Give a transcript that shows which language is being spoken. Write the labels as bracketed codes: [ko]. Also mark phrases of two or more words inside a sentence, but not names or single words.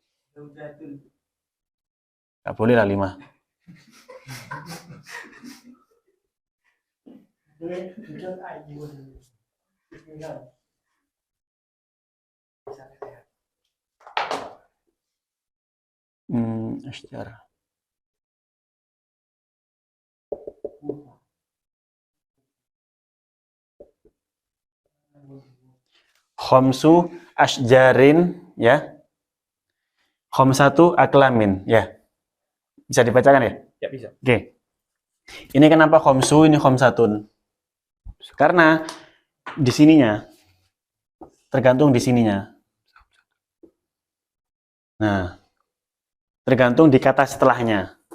[id] Gak boleh lah 5. Asjar. [ar] خمس أشجار ya. خمسة أقلام ya. [id] Bisa dibacakan ya? Ya bisa. Oke. Ini kenapa khomsu, ini khomsatun? Karena di sininya tergantung di sininya. Nah, tergantung di kata setelahnya.